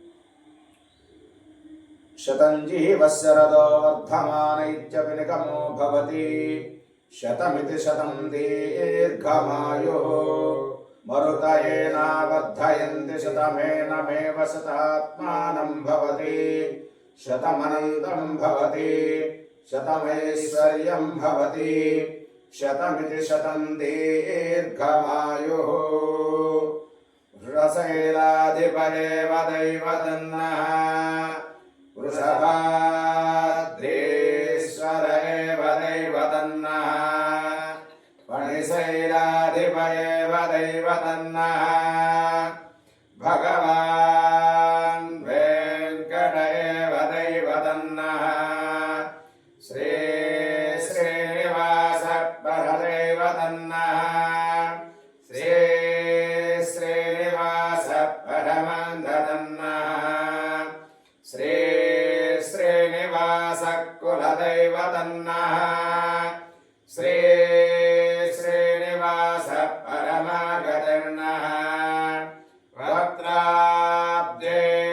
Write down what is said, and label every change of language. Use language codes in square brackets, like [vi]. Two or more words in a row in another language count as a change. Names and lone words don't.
[sa] శతంజీవశరదో వర్ధమానైత్యవినిగమో భవతి శతమితి శతం దీర్ఘమాయు మరుతయేనా వర్ధయంతి శతమేనమేవ శతాత్మానం భవతి శతమనంతం భవతి శతమైశ్వర్యం భవతి శతమితి శతం దీర్ఘమాయుః. వృషశైలాధిపరేవ దైవతన్నః వృషభాద్రీశ్వర ఏవ దైవతన్నః ఫణిశైలాధిప एव दैवतन्नः भगवान् वेङ्कट एव दैवतन्नः श्री श्रीनिवास परदैवतन्नः श्री श्रीनिवास परमन्दतन्नः श्री श्रीनिवास कुलदैवतन्नः श्री श्रीनिवास परमागतिर्नः वक्त्राब्दे